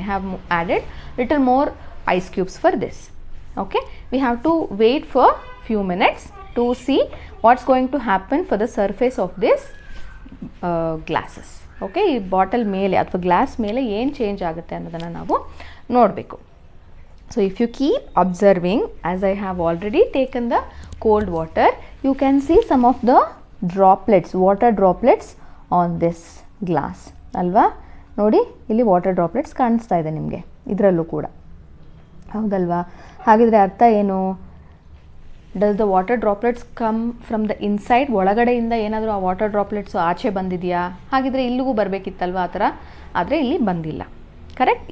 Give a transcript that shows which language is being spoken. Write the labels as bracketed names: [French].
[English] I have added little more ice cubes for this. Okay, we have to wait for few minutes to see what's going to happen for the surface of this glasses. [Kannada] Okay, ಈ bottle ಮೇಲೆ ಅಥವಾ glass ಮೇಲೆ ಏನು change ಆಗುತ್ತೆ ಅನ್ನೋದನ್ನು ನಾವು ನೋಡಬೇಕು. [English] So if you keep observing, as I have already taken the cold water, you can see some of the droplets, water droplets on this glass. [Kannada] ಅಲ್ವಾ? ನೋಡಿ, ಇಲ್ಲಿ ವಾಟರ್ ಡ್ರಾಪ್ಲೆಟ್ಸ್ ಕಾಣಿಸ್ತಾ ಇದೆ ನಿಮಗೆ ಇದರಲ್ಲೂ ಕೂಡ, ಹೌದಲ್ವಾ? ಹಾಗಿದ್ರೆ ಅರ್ಥ ಏನು? [English] Does the water droplets come from the inside? [Kannada] ಒಳಗಡೆಯಿಂದ ಏನಾದರೂ ಆ ವಾಟರ್ ಡ್ರಾಪ್ಲೆಟ್ಸು ಆಚೆ ಬಂದಿದೆಯಾ? ಹಾಗಿದ್ರೆ ಇಲ್ಲಿಗೂ ಬರಬೇಕಿತ್ತಲ್ವ ಆ ಥರ, ಆದರೆ ಇಲ್ಲಿ ಬಂದಿಲ್ಲ. ಕರೆಕ್ಟ್.